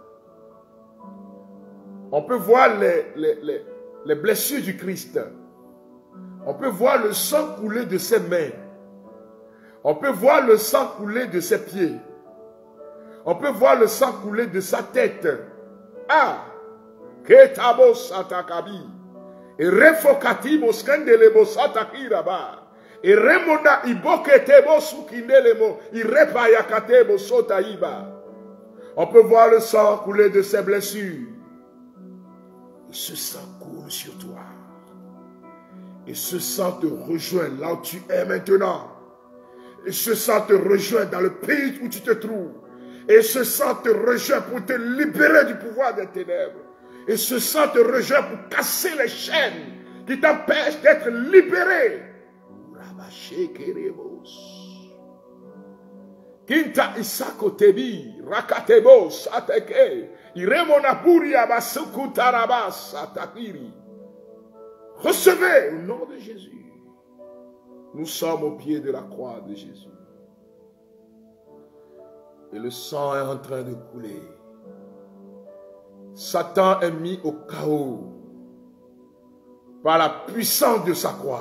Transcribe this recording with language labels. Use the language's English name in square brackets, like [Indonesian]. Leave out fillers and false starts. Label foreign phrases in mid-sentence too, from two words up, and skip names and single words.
[French] On peut voir les blessures du Christ. On peut voir le sang couler de ses mains. On peut voir le sang couler de ses pieds. On peut voir le sang couler de sa tête. Ah! Ketabo satakabi. Et refokatimo skandelebo satakiraba. Et remonda iboketebo sukindelemo. Et repayakatebo sotaiba. On peut voir le sang couler de ses blessures. Et ce sang coule sur toi. Et ce sang te rejoint là où tu es maintenant. Et ce sang te rejoint dans le pays où tu te trouves. Et ce sang te rejoint pour te libérer du pouvoir des ténèbres. Et ce sang te rejoint pour casser les chaînes qui t'empêchent d'être libéré. Kinta isako tebi rakatebo sateke iremonapuri abasukutarabas atakiri. Recevez au nom de Jésus. Nous sommes au pied de la croix de Jésus. Et le sang est en train de couler. Satan est mis au chaos par la puissance de sa croix.